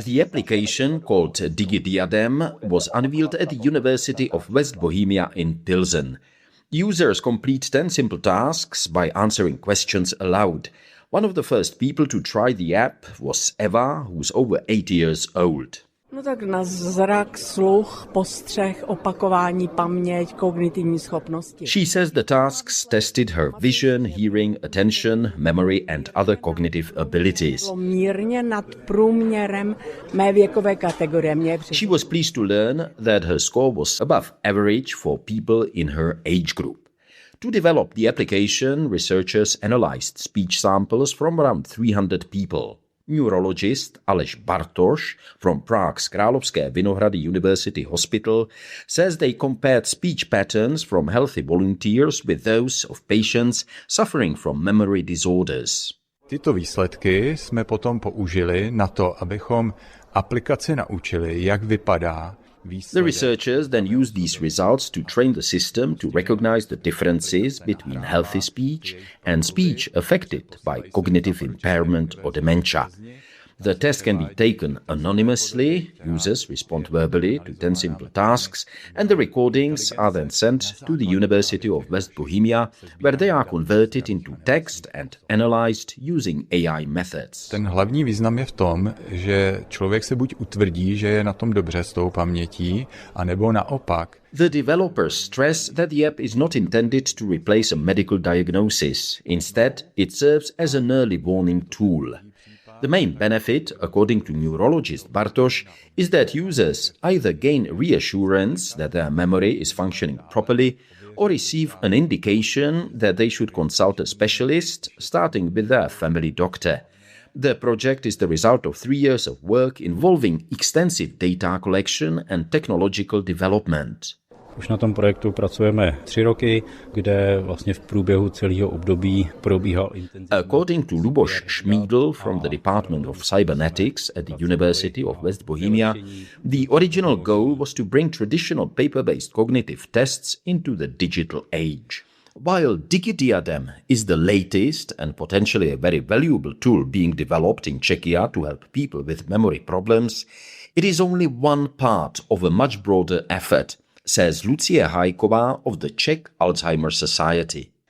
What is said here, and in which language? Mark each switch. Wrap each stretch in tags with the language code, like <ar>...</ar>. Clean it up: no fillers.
<en>The application, called DigiDiadem, was unveiled at the University of West Bohemia in Pilsen. Users complete 10 simple tasks by answering questions aloud. One of the first people to try the app was Eva, who's over 8 years old.</en> <cs>No tak na zrak, sluch, postřeh, opakování, paměť, kognitivní schopnosti.</cs> <en>She says the tasks tested her vision, hearing, attention, memory and other cognitive abilities.</en> <cs>Mírně nad průměrem mé věkové kategorie.</cs> <en>She was pleased to learn that her score was above average for people in her age group. To develop the application, researchers analyzed speech samples from around 300 people. Neurologist Aleš Bartoš from Prague's Královské Vinohrady University Hospital says they compared speech patterns from healthy volunteers with those of patients suffering from memory disorders.</en> <cs>Tyto výsledky jsme potom použili na to, abychom aplikaci naučili, jak vypadá výsledek.</cs> <en>The researchers then used these results to train the system to recognize the differences between healthy speech and speech affected by cognitive impairment or dementia. The test can be taken anonymously, users respond verbally to 10 simple tasks, and the recordings are then sent to the University of West Bohemia, where they are converted into text and analyzed using AI methods.</en> <cs>Ten hlavní význam je v tom, že člověk se buď utvrdí, že je na tom dobře s tou pamětí, anebo naopak.</cs> <en>The developers stress that the app is not intended to replace a medical diagnosis. Instead, it serves as an early warning tool. The main benefit, according to neurologist Bartosz, is that users either gain reassurance that their memory is functioning properly or receive an indication that they should consult a specialist, starting with their family doctor. The project is the result of 3 years of work involving extensive data collection and technological development.</en> <cs>Už na tom projektu pracujeme 3 roky, kde vlastně v průběhu celého období probíhal intenzivní.</cs> <en>According to Luboš Schmiedl from the Department of Cybernetics at the University of West Bohemia, the original goal was to bring traditional paper-based cognitive tests into the digital age. While DigiDiadem is the latest and potentially a very valuable tool being developed in Czechia to help people with memory problems, it is only one part of a much broader effort, says Lucie Hajková of the Czech Alzheimer's Society.</en>